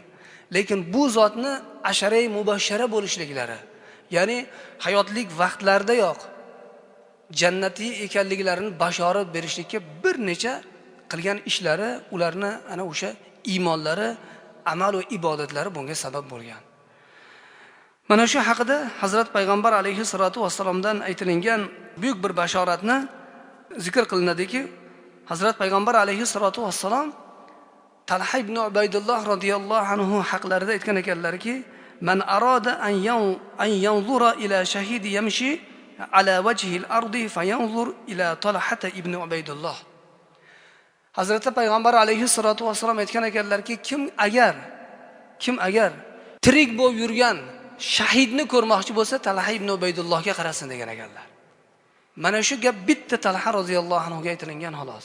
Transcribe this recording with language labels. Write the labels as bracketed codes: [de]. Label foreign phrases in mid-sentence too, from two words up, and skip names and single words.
[uz] Lekin bu zotni asharay mubashshara bo'lishliklari, ya'ni hayotlik vaqtlardayoq jannatiy ekanliklarini bashorat berishlikka bir necha qilgan ishlari, ularni ana o'sha iymonlari, amal va ibodatlari bunga sabab bo'lgan. Mana shu haqida Hazrat payg'ambar [ar] عليه الصلاة والسلام [uz] aytilingan buyuk bir bashoratni zikr qilinadiki, Hazrat payg'ambar [ar] عليه الصلاة والسلام [uz] Talha ibn Ubaydulloh [ar] رضي الله عنه [uz] haqlarida aytgan ekanlarki, [ar] "من أراد أن ينظر إلى شهيد يمشي على وجه الأرض فلينظر إلى طلحة بن عبيد الله." [uz] Hazrat payg'ambar [ar] عليه الصلاة والسلام [uz] aytgan ekanlarki, kim agar tirik bo'lib yurgan shahidni ko'rmoqchi bo'lsa, Talha ibn Ubaydullohga qarasin degan ekanlar. Mana shu gap bitta Talha [ar] رضي الله عنه [uz] aytilingan xolos.